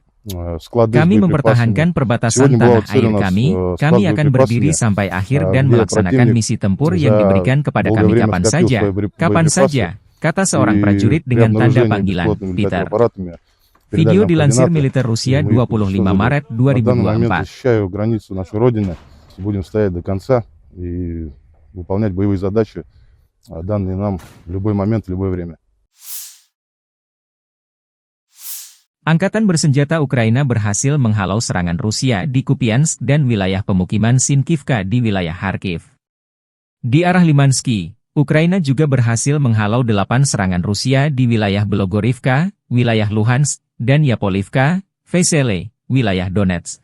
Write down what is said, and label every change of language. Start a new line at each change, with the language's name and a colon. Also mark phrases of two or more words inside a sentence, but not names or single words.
Indonesian: Kami mempertahankan perbatasan tanah air kami akan berdiri sampai akhir dan melaksanakan misi tempur yang diberikan kepada kami kapan saja, kata seorang prajurit dengan tanda panggilan, Peter. Video dilansir militer Rusia 25 Maret 2024.
Russian: И выполнять боевые задачи, данные нам в любой момент, в любое время.
Indonesian: Angkatan bersenjata Ukraina berhasil menghalau serangan Rusia di Kupiansk dan wilayah pemukiman Sinkivka di wilayah Kharkiv. Di arah Limansky, Ukraina juga berhasil menghalau 8 serangan Rusia di wilayah Belogorivka, wilayah Luhansk, dan Yapolivka, Vesele, wilayah Donetsk.